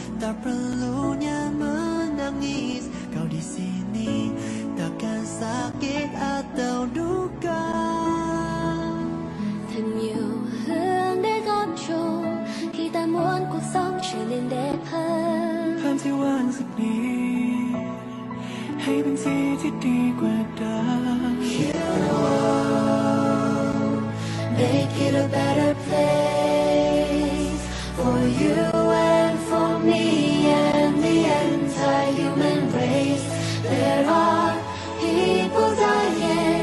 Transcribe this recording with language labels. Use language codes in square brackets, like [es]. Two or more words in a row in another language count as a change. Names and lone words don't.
[ms] tak perlunya menangis. Kau di sini takkan sakit atau duka. [zh] 曾有很多感觸，期待滿 [vi] cuộc sống trở nên đẹp hơn. [th] เพิ่มที่ว่างสักนิดให้เป็นสีที่ดีกว่าเดิม [en] Make it a better place for you and for me and the entire human race. There are people dying.